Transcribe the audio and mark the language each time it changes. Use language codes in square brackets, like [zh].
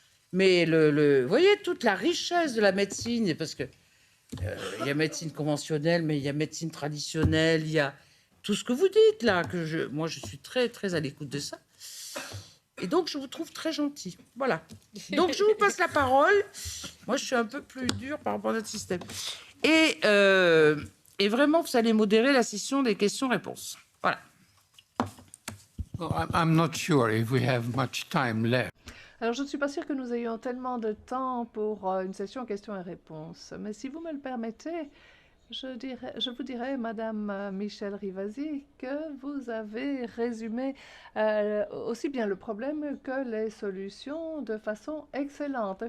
[fr] Mais vous voyez, toute la richesse de la médecine, parce que il y a médecine conventionnelle, mais il y a médecine traditionnelle, il y a tout ce que vous dites là, moi je suis très très à l'écoute de ça. Et donc je vous trouve très gentil. Voilà. Donc je vous passe la parole. Moi je suis un peu plus dure par rapport à notre système. Et vraiment, vous allez modérer la session des questions-réponses. Voilà. [en] Well, I'm not sure if we have much time left. [fr] Alors, je ne suis pas sûre que nous ayons tellement de temps pour une session questions et réponses. Mais si vous me le permettez, je vous dirais, Madame Michèle Rivasi, que vous avez résumé aussi bien le problème que les solutions de façon excellente.